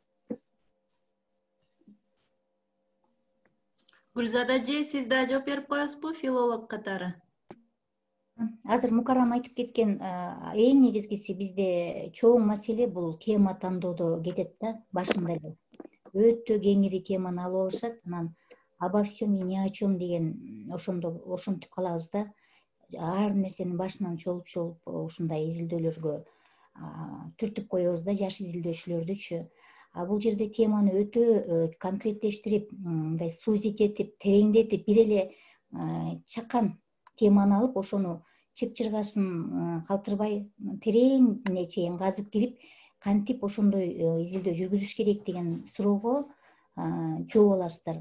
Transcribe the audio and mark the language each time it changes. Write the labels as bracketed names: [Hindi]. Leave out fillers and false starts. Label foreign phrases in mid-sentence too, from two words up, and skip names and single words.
[Kyrgyz] Гүлзада эже, сиз да жооп берип коесузбу филолог катары? Азыр Мукаррам айтып кеткен эң негизгиси бизде чоң маселе бул тема тандоодо кетет да, башында эле. Өтө кеңири теманы алып алышат, анан [Russian] обо всем и ни о чем [Kyrgyz] деген ошентип калабыз да. Ар нерсенин башынан чолуп ушундай изилдөөлөргө түртүп коебуз да, жаш изилдөөчүлөрдүчү. Бул жерде теманы өтө конкреттештирип, мындай сузить этип, тереңдетип, бир эле чакан теманы алып, ошону чып-чыргасын калтырбай тереңине чейин казып кирип, кантип ошондой изилдөө жүргүзүш керек деген суроого жооп аласыздар.